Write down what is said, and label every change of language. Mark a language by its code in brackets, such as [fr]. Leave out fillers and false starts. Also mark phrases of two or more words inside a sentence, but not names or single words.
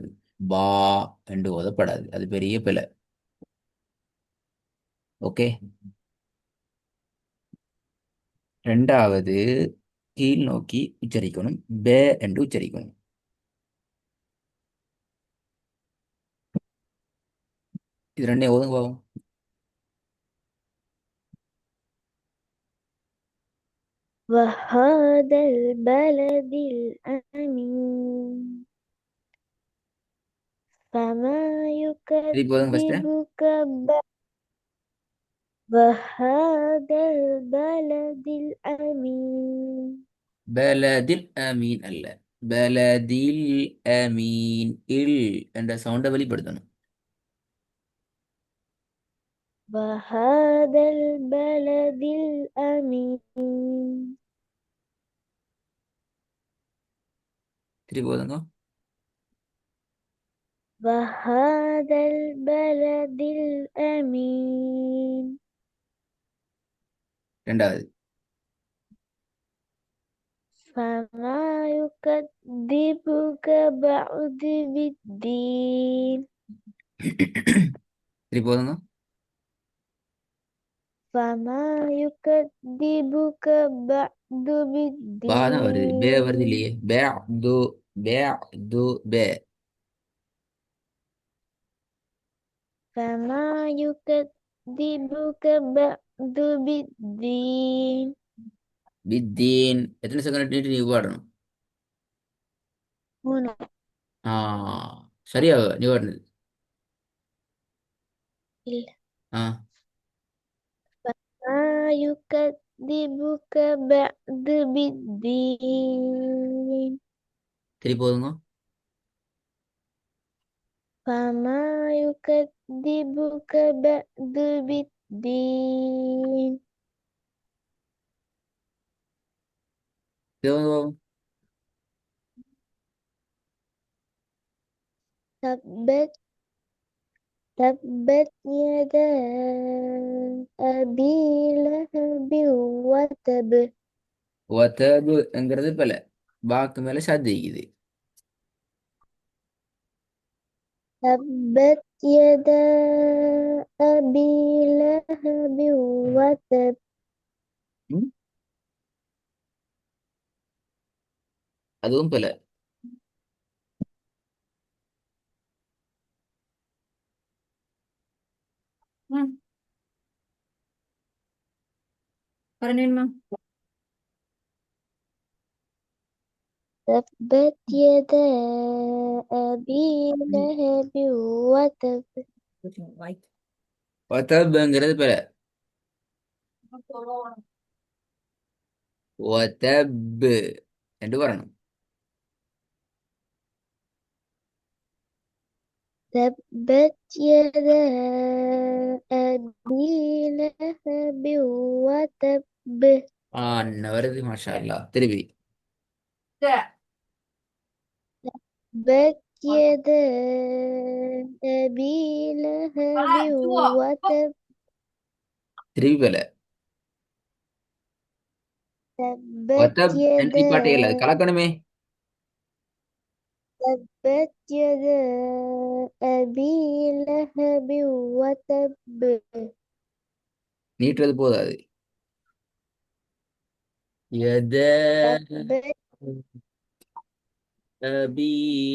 [ta] பா என்று ஓதப்படாது. அது பெரிய பிழை. ஓகே. ரெண்டாவது, கீழ் நோக்கி உச்சரிக்கணும். பே என்று உச்சரிக்கணும். இது ரெண்டே ஓதுங்க பாவம். [ar] وهذا البلد الأمين فما [ta] திருப்பி ஓதுங்க ஃபர்ஸ்ட். [ar] يكذبك وهذا البلد الأمين البلد الأمين [ta] அல்ல, [ar] البلد الأمين. [ta] இல் என்ற சவுண்டை வெளிப்படுத்தணும். [ar] وهذا البلد الأمين [ta] திருப்பி ஓதுங்க. [ar] وهذا البلد الأمين [ta] ரெண்டாவது. [ar] فما يكذبك بعد بالدين [ta] திருப்பி ஓதுங்க. [ar] فما يكذبك بعد [ta] பா தான் வருது, பே வருது [ar] بالدين [ta] இல்லையே. பே து, பே து, பே. [ar] فما يكذبك بعد بالدين [ta] பித்தீன் எத்தனை செகண்ட் நீட்டு நீ பாடணும். [ar] هنا [ta] ஆ, சரியா நீ பாடுனது. ஆ, [ar] فما يكذبك بعد بالدين [ta] திருப்பி ஓதுங்க. [ar] فما يكذبك بعد بالدين [ta] திருப்பி ஓதுங்க பாப்போம். [ar] تبت تبت يدا أبي لهب وتب [ta] வதபுங்கிறது பல பாக்கு மேல சாத்திக்குது. [ar] تبت يدا أبي لهب وتب [ta] ம்? அதுவும் பல. ம். [ml] പറഞ്ഞിരുന്നോ? [ar] تبت يدا أبي لهب وتب [ta] வதபுங்கிறது பல. வதபு என்று வரணும். [ar] تبت يدا أبي لهب وتب [ta] ஆ, வருது [ar] ما شاء الله. [ta] திருப்பி. [ar] تبت يدا أبي لهب وتب [ta] திருப்பி பல. [ar] تبت [ta] வதப் என்று [ar] يدا [ta] பாட்டே இல்லை, அது கலக்கணுமே. [ar] تبت يدا أبي لهب وتب [ta] நீட்டுறது போதாது. [ar] يدا تبت أبي